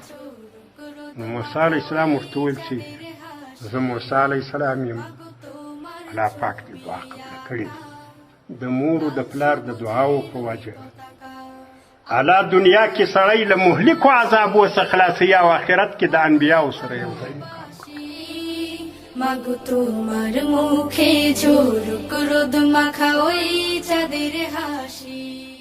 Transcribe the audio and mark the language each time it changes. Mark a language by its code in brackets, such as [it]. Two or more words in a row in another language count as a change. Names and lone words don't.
[ps] نو موسی علیه السلام ورته وویل چې زه موسی علیه السلام یم الله پاک دې دعا قبله کړې د مور د پلار د دعاو په وجه الله دنیا کې سړی له مهلکو عذابو څخه خلاصوي او آخرت کې د انبیاو سره یو ځای [bn] মাগো তোমার মুখে ঝলক রোদ মাখা ওই চাঁদের হাসি।